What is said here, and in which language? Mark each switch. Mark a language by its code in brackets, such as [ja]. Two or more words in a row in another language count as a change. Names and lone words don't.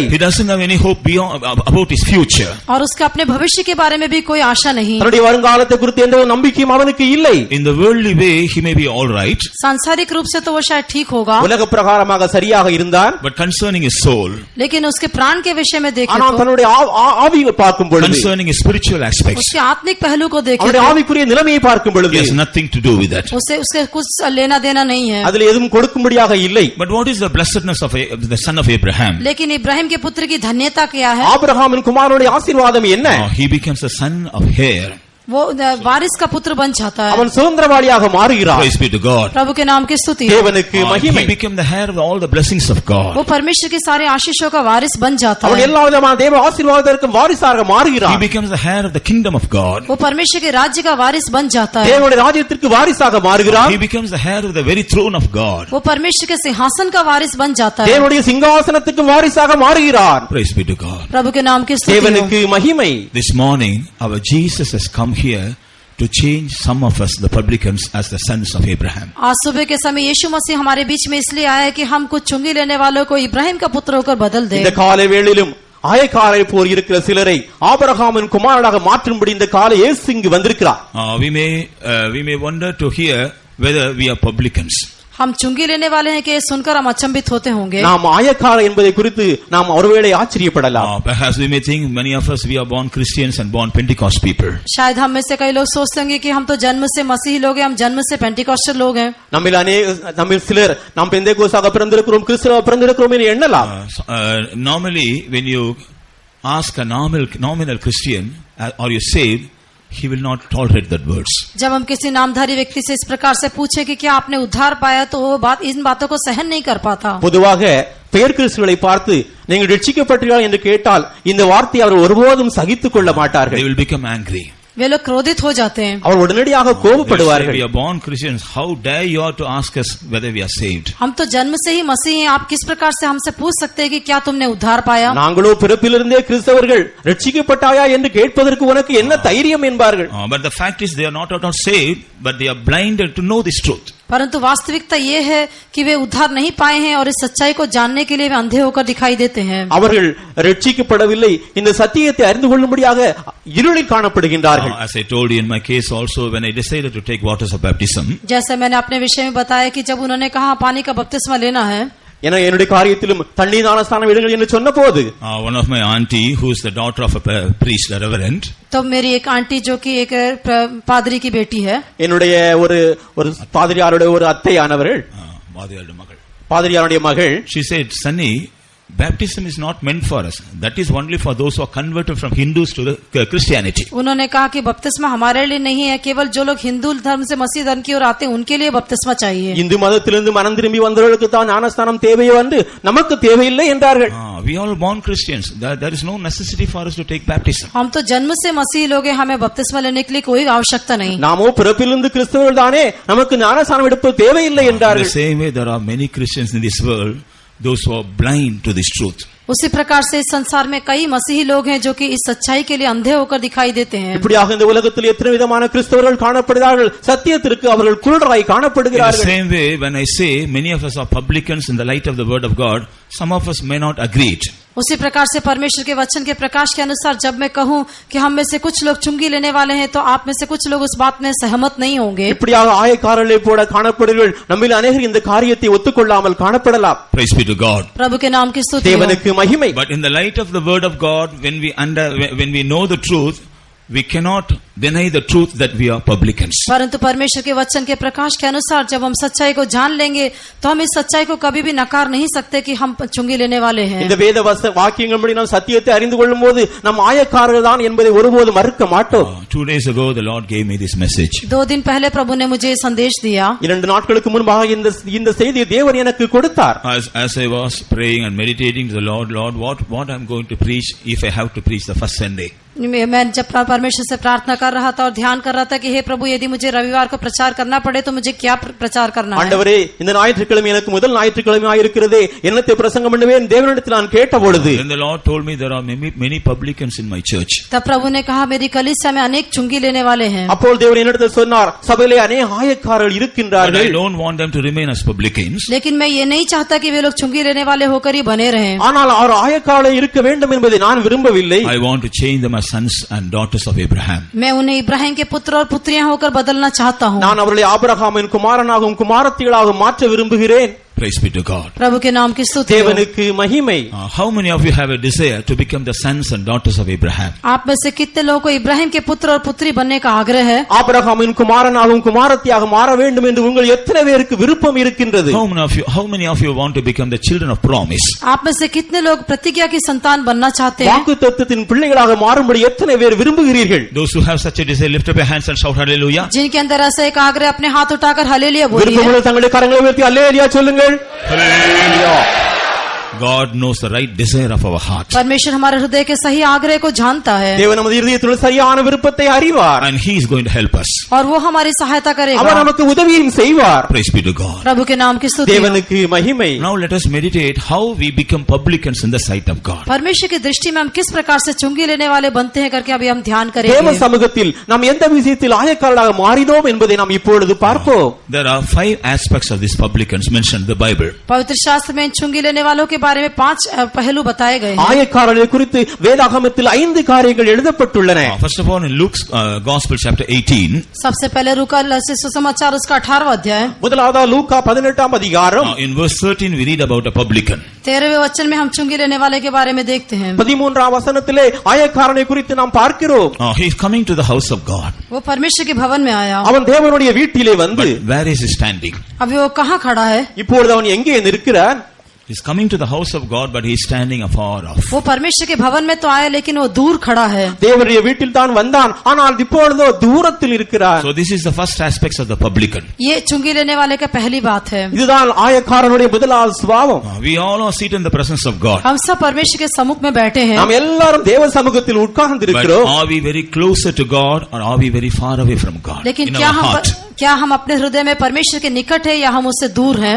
[en] He doesn't have any hope beyond about his future. [hi] और उसका अपने भविष्य के बारे में भी कोई आशा नहीं. [ta] தன்னுடைய வருங்காலத்தை குறித்து எந்த நம்பிக்கையும் அவனுக்கு இல்லை. [en] In the worldly way, he may be all right. [hi] सांसारिक रूप से तो वो शायद ठीक होगा. [ta] உலக பிரகாரமாக சரியாக இருந்தார். [en] But concerning his soul, [hi] लेकिन उसके प्राण के विषय में देखें [ta] ஆனால் [hi] तो, [ta] தன்னுடைய ஆவியை பார்க்கும் பொழுது, [en] concerning his spiritual aspects, [hi] उसके आत्मिक पहलू को देखें [ta] அவருடைய [hi] तो, [ta] ஆவிக்குரிய நிலைமையை பார்க்கும் பொழுது, [en] he has nothing to do with that. [hi] उसके कुछ लेना देना नहीं है. [ta] அதில் எதுவும் கொடுக்கும்படியாக இல்லை. [en] But what is the blessedness of the son of Abraham? [hi] लेकिन इब्राहिम के पुत्र की धन्यता क्या है? [ta] ஆபிரகாமின் குமாரனுடைய ஆசீர்வாதம் என்ன? [en] He becomes a son of heir. [hi] वो वारिस का पुत्र बन जाता है. [ta] அவன் சுதந்திரவாளியாக மாறுகிறார். [en] Praise be to God. [hi] प्रभु के नाम की स्तुति. [ta] தேவனுக்கு மகிமை. [en] He became the heir of all the blessings of God. [hi] वो परमेश्वर के सारे आशीषों का वारिस बन जाता [ta] அவன் [hi] है. [ta] எல்லா விதமான தேவ ஆசீர்வாதத்திற்கும் வாரிசாக [en] He [ta] மாறுகிறார். [en] becomes the heir of the kingdom of God. [hi] वो परमेश्वर के राज्य का वारिस बन जाता है. [ta] தேவனுடைய ராஜ்யத்திற்கு வாரிசாக மாறுகிறார். [en] He becomes the heir of the very throne of God. [hi] वो परमेश्वर के सिंहासन का वारिस बन जाता है. [ta] தேவனுடைய சிங்காசனத்துக்கு வாரிசாக மாறுகிறார். [en] Praise be to God. [hi] प्रभु के नाम की स्तुति हो. [ta] தேவனுக்கு மகிமை. [en] This morning, our Jesus has come here to change some of us, the publicans, as the sons of Abraham. [hi] आज सुबह के समय यीशु मसीह हमारे बीच में इसलिए आया है कि हम कुछ चुंगी लेने वालों को इब्राहिम का पुत्र होकर बदल दें. [ta] இந்த காலை வேளையிலும் ஆயக்காரை போல் இருக்கிற சிலரை ஆபிரகாமின் குமாரனாக மாற்றும்படி இந்த காலை இயேசு இங்கு வந்திருக்கிறார். [en] We may wonder to hear whether we are publicans. [hi] हम चुंगी लेने वाले हैं कि ये सुनकर हम अचंभित होते होंगे. [ta] நாம் ஆயக்கார என்பதை குறித்து நாம் ஒருவேளை ஆச்சரியப்படலாம். [en] Perhaps we may think many of us, we are born Christians and born Pentecost people. [hi] शायद हम में से कई लोग सोचते होंगे कि हम तो जन्म से मसीही लोग हैं, हम जन्म से पेंटिकॉस्टल लोग हैं. [ta] நம்மில் சிலர் நாம் பெந்தேகோஸ்தாக பிறந்திருக்கிறோம், கிறிஸ்துவாக பிறந்திருக்கிறோம் என்று எண்ணலாம். [en] Normally, when you ask a nominal Christian, are you saved? He will not tolerate that words. [hi] जब हम किसी नामधारी व्यक्ति से इस प्रकार से पूछे कि क्या आपने उद्धार पाया, तो वो बात इन बातों को सहन नहीं कर पाता. [ta] பொதுவாக பெயர் கிறிஸ்துவை பார்த்து நீங்கள் ரட்சிக்கப்பட்டீர்களா என்று கேட்டால் இந்த வார்த்தையை அவர் ஒருபோதும் சகித்துக் கொள்ள மாட்டார்கள். [en] They will become angry. [hi] वे लोग क्रोधित हो जाते हैं. [ta] அவர் உடனடியாக கோபப்படுவார்கள். [en] We are born Christians. How dare you to ask us whether we are saved? [hi] हम तो जन्म से ही मसीही हैं, आप किस प्रकार से हमसे पूछ सकते हैं कि क्या तुमने उद्धार पाया? [ta] நாங்களோ பிறப்பிலிருந்தே கிறிஸ்தவர்கள் ரட்சிக்கப்பட்டாயா என்று கேட்பதற்கு உனக்கு என்ன தைரியம் என்பார்கள். [en] But the fact is, they are not saved, but they are blinded to know this truth. [hi] परंतु वास्तविकता ये है कि वे उद्धार नहीं पाए हैं और इस सच्चाई को जानने के लिए वे अंधे होकर दिखाई देते हैं. [ta] அவர்கள் ரட்சிக்கப்படவில்லை, இந்த சத்தியத்தை அறிந்து கொள்ளும்படியாக இருளில் காணப்படுகின்றார்கள். [en] As I told you in my case also, when I decided to take waters of baptism, [hi] जैसे मैंने अपने विषय में बताया कि जब उन्होंने कहा पानी का बपतिस्मा लेना है, [ta] என்னுடைய காரியத்திலும் தண்ணீர் ஞானஸ்தானம் எடுங்கள் என்று சொன்ன போது, [en] one of my auntie, who is the daughter of a priest, a reverend, [hi] तो मेरी एक आंटी जो कि एक पादरी की बेटी है, [ta] என்னுடைய ஒரு பாதிரியாருடைய ஒரு அத்தையானவர்கள், பாதிரியாருடைய மகள், [en] she said, Sunny, baptism is not meant for us. That is only for those who are converted from Hindus to the Christianity. [hi] उन्होंने कहा कि बपतिस्मा हमारे लिए नहीं है, केवल जो लोग हिंदू धर्म से मसीह धर्म की ओर आते हैं उनके लिए बपतिस्मा चाहिए. [ta] இந்து மதத்திலிருந்து மனம் திரும்பி வந்தவர்களுக்கு தான் ஞானஸ்தானம் தேவையோ என்று நமக்கு தேவையில்லை என்றார்கள். [en] We all born Christians. There is no necessity for us to take baptism. [hi] हम तो जन्म से मसीही लोग हैं, हमें बपतिस्मा लेने के लिए कोई आवश्यकता नहीं. [ta] நாமோ பிறப்பிலிருந்து கிறிஸ்தவர்கள் தானே, நமக்கு ஞானஸ்நானம் எடுப்பது தேவையில்லை [en] In the [ta] என்றார்கள். [en] same way, there are many Christians in this world, those who are blind to this truth. [hi] उसी प्रकार से इस संसार में कई मसीही लोग हैं जो कि इस सच्चाई के लिए अंधे होकर दिखाई देते हैं. [ta] இப்படியாக இந்த உலகத்தில் எத்தனை விதமான கிறிஸ்தவர்கள் காணப்படுகிறார்கள், சத்தியத்திற்கு அவர்கள் குருடராய் [en] In the [ta] காணப்படுகிறார்கள். [en] same way, when I say many of us are publicans in the light of the word of God, some of us may not agree it. [hi] उसी प्रकार से परमेश्वर के वचन के प्रकाश के अनुसार जब मैं कहूं कि हम में से कुछ लोग चुंगी लेने वाले हैं, तो आप में से कुछ लोग उस बात में सहमत नहीं होंगे. [ta] இப்படியாக ஆயக்காரர்களைப் போல காணப்படுகிறீர்கள். நம்மில் अनेகர் இந்த காரியத்தை ஒத்துக்கொள்ளாமல் காணப்படலாம். [en] Praise be to God. [hi] प्रभु के नाम की स्तुति हो. [ta] தேவனுக்கு மகிமை. [en] But in the light of the word of God, when we know the truth, we cannot deny the truth that we are publicans. [hi] परंतु परमेश्वर के वचन के प्रकाश के अनुसार जब हम सच्चाई को जान लेंगे, तो हम इस सच्चाई को कभी भी नकार नहीं सकते कि हम चुंगी लेने वाले हैं. [ta] இந்த வேத வாக்கியங்களின்படி நாம் சத்தியத்தை அறிந்து கொள்ளும்போது நாம் ஆயக்காரர்கள் தான் என்பதை ஒருபோதும் மறுக்க மாட்டோம். [en] 2 days ago the Lord gave me this message. [hi] 2 दिन पहले प्रभु ने मुझे संदेश दिया. [ta] 2 நாட்களுக்கு முன்பாக இந்த செய்தியை தேவன் எனக்கு கொடுத்தார். [en] As I was praying and meditating to the Lord, what I'm going to preach if I have to preach the first Sunday. [hi] मैं जब परमेश्वर से प्रार्थना कर रहा था और ध्यान कर रहा था कि हे प्रभु, यदि मुझे रविवार को प्रचार करना पड़े तो मुझे क्या प्रचार करना है. [ta] ஆண்டவரே, இந்த ஞாயிற்றுக்கிழமை எனக்கு முதல் ஞாயிற்றுக்கிழமையாக இருக்கிறதே, என்னத்தை பிரசங்கம் பண்ணுவேன் தேவனிடத்தில் நான் கேட்டபொழுது, [en] Then the Lord told me there are many publicans in my church. [hi] तब प्रभु ने कहा मेरी कलीसिया में अनेक चुंगी लेने वाले हैं. [ta] அப்போது தேவன் என்னிடத்தில் சொன்னார், சபையிலே अनेक ஆயக்காரர்கள் [en] But I [ta] இருக்கின்றார்கள். [en] don't want them to remain as publicans. [hi] लेकिन मैं ये नहीं चाहता कि वे लोग चुंगी लेने वाले होकर ही बने रहें. [ta] ஆனால் அவர் ஆயக்காரர்களாக இருக்க வேண்டும் என்பதை நான் விரும்பவில்லை. [en] I want to change them as sons and daughters of Abraham. [hi] मैं उन्हें इब्राहिम के पुत्र और पुत्रियां होकर बदलना चाहता हूँ. [ta] நான் அவர்களை ஆபிரகாமின் குமாரனாகவும் குமாரத்திகளாகவும் மாற்ற விரும்புகிறேன். [en] Praise be to God. [hi] प्रभु के नाम की स्तुति हो. [ta] தேவனுக்கு மகிமை. [en] How many of you have a desire to become the sons and daughters of Abraham? [hi] आप में से कितने लोगों को इब्राहिम के पुत्र और पुत्री बनने का आग्रह है? [ta] ஆபிரகாமின் குமாரனாகவும் குமாரத்தியாக மாற வேண்டும் என்று உங்கள் எத்தனை பேருக்கு விருப்பம் இருக்கின்றது? [en] How many of you want to become the children of promise? [hi] आप में से कितने लोग प्रतिज्ञा की संतान बनना चाहते हैं? [ta] வாக்குத்தத்தத்தின் பிள்ளைகளாக மாறும்படி எத்தனை பேர் விரும்புகிறீர்கள்? [en] Those who have such a desire, lift up your hands and shout hallelujah. [hi] जिनके अंदर ऐसा एक आग्रह, अपने हाथ उठाकर हालेलुया बोलिए. [ta] விருப்பமுள்ள தங்களுடைய கரங்களை உயர்த்தி அல்லேலூயா சொல்லுங்கள். [en] God knows the right desire of our heart. [hi] परमेश्वर हमारे हृदय के सही आग्रह को जानता है. [ta] தேவன் நமது இதயத்தில் சரியான விருப்பத்தை அறிவார். [en] And He is going to help us. [hi] और वो हमारी सहायता करेगा. [ta] அவர் நமக்கு உதவியும் செய்வார். [en] Praise be to God. [hi] प्रभु के नाम की स्तुति हो. [ta] தேவனுக்கு மகிமை. [en] Now let us meditate how we become publicans in the sight of God. [hi] परमेश्वर की दृष्टि में हम किस प्रकार से चुंगी लेने वाले बनते हैं करके अभी हम ध्यान [ta] தேவ [hi] करेंगे. [ta] சமூகத்தில் நாம் எந்த விஷயத்தில் ஆயக்காரர்களாக மாறினோம் என்பதை நாம் இப்பொழுது பார்ப்போம். [en] There are 5 aspects of these publicans mentioned in the Bible. [hi] पवित्र शास्त्र में चुंगी लेने वालों के बारे में 5 पहलू बताए गए हैं. [ta] ஆயக்காரர்களை குறித்து வேதாகமத்தில் 5 காரியங்கள் எழுதப்பட்டுள்ளன. [en] First of all, in Luke's Gospel chapter 18, [hi] सबसे पहले लूका सुसमाचार उसका 18वां अध्याय. [ta] முதலாவது லூக்கா 18ஆம் அதிகாரம் [en] in verse 13 we read about a publican. [hi] 13वें वचन में हम चुंगी लेने वाले के बारे में देखते हैं. [ta] 13ஆம் வசனத்திலே ஆயக்காரனை குறித்து நாம் பார்க்கிறோம். [en] He is coming to the house of God. [hi] वो परमेश्वर के भवन में आया. [ta] அவன் தேவனுடைய வீட்டிலே வந்து, [en] But where is he standing? [hi] अभी वो कहाँ खड़ा है? [ta] இப்பொழுது அவன் எங்கே நிற்கிறான்? [en] He is coming to the house of God, but he is standing afar off. [hi] वो परमेश्वर के भवन में तो आया, लेकिन वो दूर खड़ा है. [ta] தேவனுடைய வீட்டில் தான் வந்தான், ஆனால் இப்பொழுதோ தூரத்தில் இருக்கிறார். [en] So this is the first aspect of the publican. [hi] ये चुंगी लेने वाले का पहली बात है. [ta] இதுதான் ஆயக்காரனுடைய முதலாவது சுபாவம். [en] We all are seated in the presence of God. [hi] हम सब परमेश्वर के सम्मुख में बैठे हैं. [ta] நாம் எல்லாரும் தேவ சமூகத்தில் உட்கார்ந்து [en] But [ta] இருக்கிறோம். [en] are we very closer to God or are we very far away from God? [hi] लेकिन [en] In [hi] क्या [en] our heart. [hi] हम अपने हृदय में परमेश्वर के निकट है या हम उससे दूर हैं?